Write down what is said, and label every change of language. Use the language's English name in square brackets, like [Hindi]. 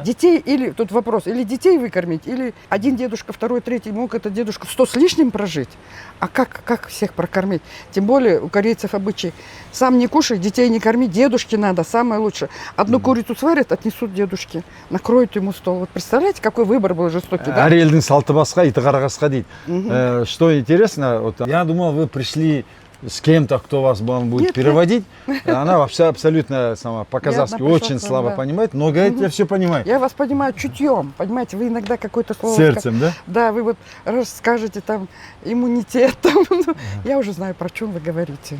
[Russian] Детей, или, тут вопрос, или детей выкормить, или один дедушка, второй, третий, мог этот дедушка 100 с лишним прожить. А как всех прокормить? Тем более у корейцев обычай, сам не кушай, детей не корми, дедушке надо, самое лучшее. Одну курицу сварят, отнесут дедушке, накроют ему стол. Вот представляете, какой выбор был жестокий, да? [Kazakh] Әр елдің салты басқа, иті қарағасқа дейді. [Russian] Что интересно, вот, я думал, вы пришли с кем-то, кто вас будет переводить. Она вообще абсолютно по-казахски очень слабо понимает, но говорит, я все понимаю. Я вас понимаю чутьем, понимаете, вы иногда какое-то слово... Сердцем, да? Да, вы вот расскажете там иммунитет, там, я уже знаю, про чем вы говорите.